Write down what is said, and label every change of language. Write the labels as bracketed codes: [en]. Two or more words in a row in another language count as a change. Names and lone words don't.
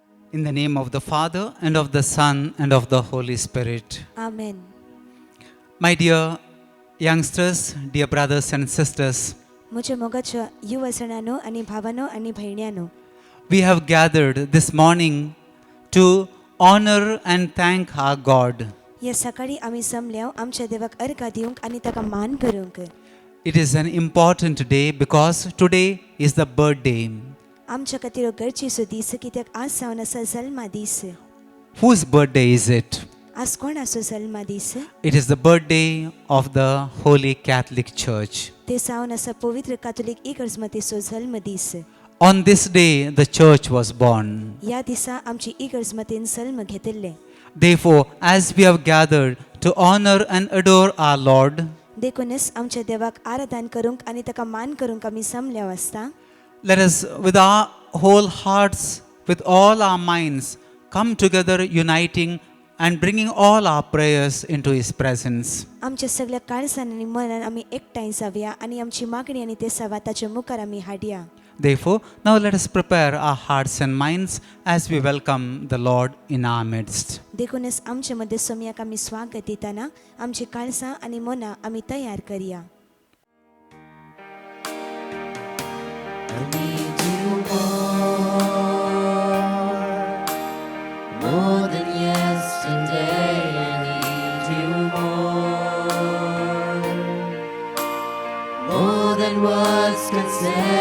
[en] In the name of the Father, and of the Son, and of the Holy Spirit. Amen. My dear youngsters, dear brothers and sisters, [kok] म्हज्या मोगाच्या युवसणानो आनी भावानो आनी भयण्यांनो, [en] we have gathered this morning to honor and thank our God. [kok] ह्या सकाळी आमी जमल्या आमच्या देवाक अर्घ दिवंक आनी ताका मान करूंक. [en] It is an important day because today is the birthday. [kok] आमच्या खातीर हो गरजेचो दीस कित्याक आज जावन आसा जल्मा दीस. [en] Whose birthday is it? [kok] आज कोण आसो जल्मा दीस? [en] It is the birthday of the Holy Catholic Church. [kok] ते जावन आसा पवित्र कातोलीक इगर्जमतेचो जल्म दीस. [en] On this day, the church was born. [kok] ह्या दिसा आमची इगर्जमतेन जल्म घेतिल्ले. [en] Therefore, as we have gathered to honor and adore our Lord, [kok] देखूनच आमच्या देवाक आराधन करूंक आनी ताका मान करूंक आमी जमल्या आसता. [en] let us, with our whole hearts, with all our minds, come together uniting and bringing all our prayers into His presence. [kok] आमच्या सगळ्या काळजान आनी मनान आमी एकठांय जावया आनी आमची मागणी आनी ते सवा ताच्या मुखार आमी हाडया. [en] Therefore, now let us prepare our hearts and minds as we welcome the Lord in our midst. [kok] देखूनच आमचे मध्ये सोम्याक आमी स्वागत दिताना आमची काळजां आनी मनां आमी तयार करया. [en] I need you more than yesterday. I need you more than words can say.